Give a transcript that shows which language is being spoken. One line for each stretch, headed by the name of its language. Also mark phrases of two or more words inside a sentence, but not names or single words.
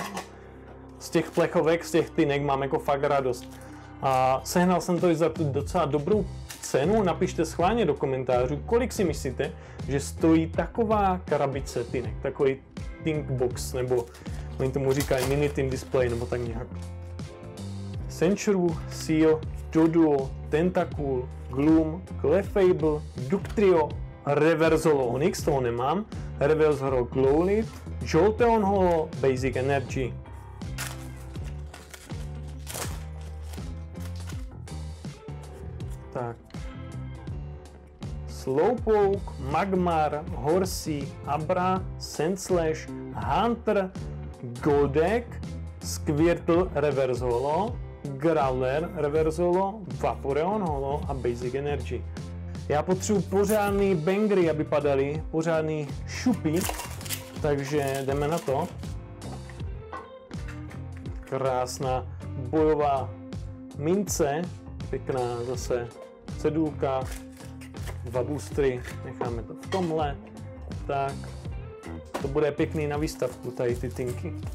Czech: Z těch plechovek, z těch tynek mám jako fakt radost. A sehnal jsem to i za tu docela dobrou cenu. Napište schválně do komentářů, kolik si myslíte, že stojí taková krabice tynek, takový Think Box, nebo oni tomu říkají
English: mini tin display,
Czech: nebo tak nějak. Senchuru, Seal, Doduo, Tentacool, Gloom, Clefable, Ductrio,
English: Reverse Holo
Czech: Onyx, toho nemám,
English: Reverse Holo
Czech: Glowlit, Jolteon Holo,
English: Basic Energy.
Czech: Tak. Slowpoke, Magmar, Horsea, Abra, Sandslash, Hunter, Goldeck, Squirtle
English: Reverse Holo,
Czech: Growler
English: Reverse Holo,
Czech: Vaporeon Holo a
English: Basic Energy.
Czech: Já potřebuji pořádný bangry, aby padaly, pořádný šupy, takže jdeme na to. Krásná bojová mince, pěkná zase cedulka, 2 boostry, necháme to v tomhle, tak to bude pěkný na výstavku, tady ty tinky.